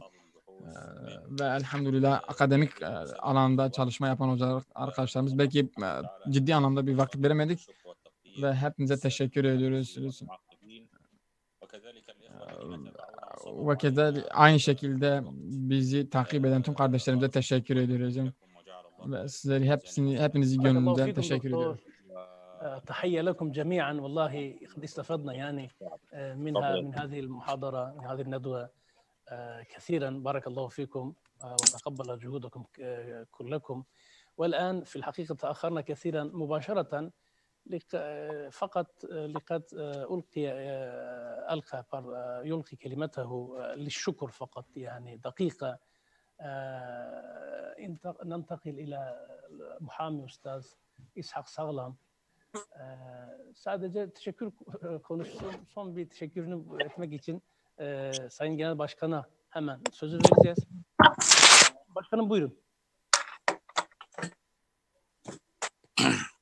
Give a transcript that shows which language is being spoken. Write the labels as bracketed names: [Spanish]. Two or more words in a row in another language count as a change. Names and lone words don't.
[Turkish] Ve elhamdülillah akademik alanda çalışma yapan hocalar, arkadaşlarımız belki ciddi anlamda bir vakit veremedik ve hepinize teşekkür ediyoruz. Ve aynı şekilde bizi takip eden tüm kardeşlerimize teşekkür ediyoruz. Ve sizleri hepinizi gönlümden teşekkür ediyorum. [Arabic] تحية لكم جميعا والله قد استفدنا يعني من هذه المحاضرة من هذه الندوة كثيرا بارك الله فيكم وتقبل جهودكم كلكم والآن في الحقيقة تأخرنا كثيرا مباشرة فقط لقد يلقي كلمته للشكر فقط يعني دقيقة ننتقل إلى محامي أستاذ İshak Sağlam. [Turkish] Sadece teşekkür konuşsun. Son bir teşekkürünü etmek için Sayın Genel Başkan'a hemen sözü vereceğiz. Başkanım buyurun.